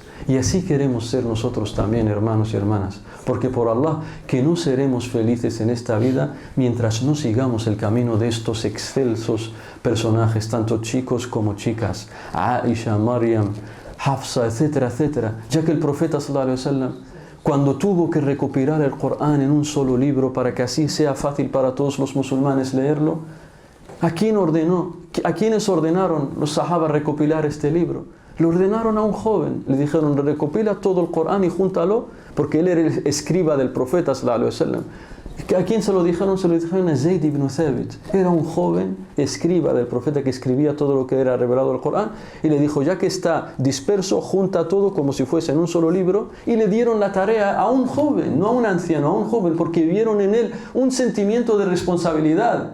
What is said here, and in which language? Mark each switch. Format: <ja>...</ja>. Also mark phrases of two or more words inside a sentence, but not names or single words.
<es>Y así queremos ser nosotros también, hermanos y hermanas, porque por Allah que no seremos felices en esta vida mientras no sigamos el camino de estos excelsos personajes, tanto chicos como chicas, Aisha, Maryam, Hafsa, etcétera, etcétera, ya que el profeta</es> <ar>صلى الله عليه وسلم,</ar> <es>cuando tuvo que recopilar el Corán en un solo libro para que así sea fácil para todos los musulmanes leerlo, ¿a quién ordenó? ¿A quiénes ordenaron los sahabas recopilar este libro? Le ordenaron a un joven, le dijeron recopila todo el Corán y júntalo, porque él era el escriba del profeta</es> <ar>صلى الله عليه وسلم.</ar> <es>¿A quién se lo dijeron? Se lo dijeron a Zayd ibn Thabit. Era un joven escriba del profeta que escribía todo lo que era revelado del Corán, y le dijo, ya que está disperso, junta todo como si fuese en un solo libro, y le dieron la tarea a un joven, no a un anciano, a un joven, porque vieron en él un sentimiento de responsabilidad.</es>